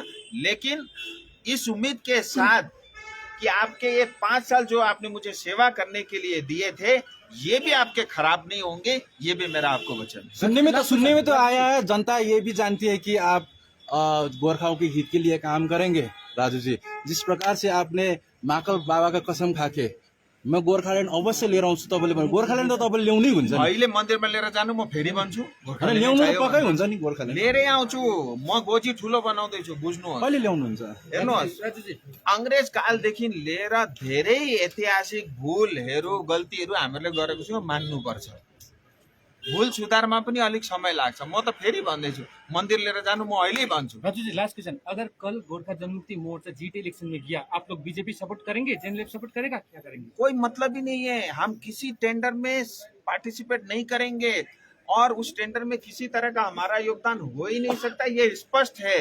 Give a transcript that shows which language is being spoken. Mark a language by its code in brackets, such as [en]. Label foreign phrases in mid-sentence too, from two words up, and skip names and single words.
[hi] लेकिन इस उम्मीद के साथ कि आपके ये 5 साल जो आपने मुझे सेवा करने के लिए दिए थे, ये भी आपके खराब नहीं होंगे, ये भी मेरा आपको वचन। सुनने में तो आया है, जनता ये भी जानती है कि आप गोरखाओं के हित के लिए काम करेंगे। राजू जी, जिस प्रकार से आपने महाकाल बाबा का कसम खाके मैं [ne] गोर्खाल्यान्ड अवश्य लिएर आउँछु, तपाईँले गोर्खाल्यान्ड त तपाईँले ल्याउनै हुन्छ नि। अहिले मन्दिरमा लिएर जानु, म फेरि भन्छु ल्याउनु त पक्कै हुन्छ नि, गोर्खाल्यान्ड लिएरै आउँछु। म गोजी ठुलो बनाउँदैछु, बुझ्नुहोस्। कहिले ल्याउनुहुन्छ? हेर्नुहोस्, अंग्रेज कालदेखि लिएर धेरै ऐतिहासिक भूलहरू, गल्तीहरू हामीले गरेको छौँ, मान्नुपर्छ। भूल सुधारमा पनि अलिक समय लाग्छ। म त फेरि भन्दैछु, मन्दिर लिएर जानु म अहिले भन्छु। [hi] राजू जी, [en] last question, [hi] अगर कल गोरखा जनमुक्ति मोर्चा जीटी इलेक्शन में गया, आप लोग बीजेपी सपोर्ट करेंगे, जेएनएलएफ सपोर्ट करेगा, क्या करेंगे? कोई मतलब ही नहीं है, हम किसी टेंडर में पार्टिसिपेट नहीं करेंगे, और उस टेंडर में किसी तरह का हमारा योगदान हो ही नहीं सकता, ये स्पष्ट है।